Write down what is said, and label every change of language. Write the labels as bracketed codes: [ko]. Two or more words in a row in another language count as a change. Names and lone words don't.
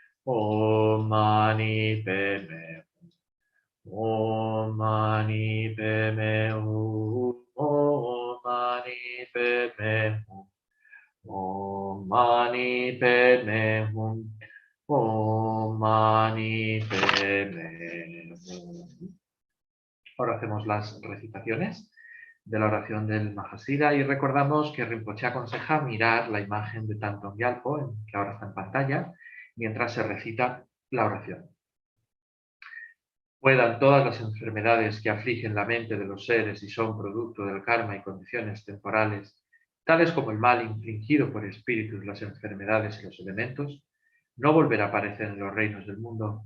[sa] ॐ मणि पद्मे हूँ, ॐ मणि पद्मे हूँ, ॐ मणि पद्मे हूँ, ॐ मणि पद्मे हूँ, ॐ मणि पद्मे हूँ. [es] Ahora hacemos las recitaciones de la oración del Mahasiddha y recordamos que Rinpoche aconseja mirar la imagen de Thangtong Gyalpo, que ahora está en pantalla, mientras se recita la oración. Puedan todas las enfermedades que afligen la mente de los seres y son producto del karma y condiciones temporales, tales como el mal infligido por espíritus, las enfermedades y los elementos, no volver a aparecer en los reinos del mundo.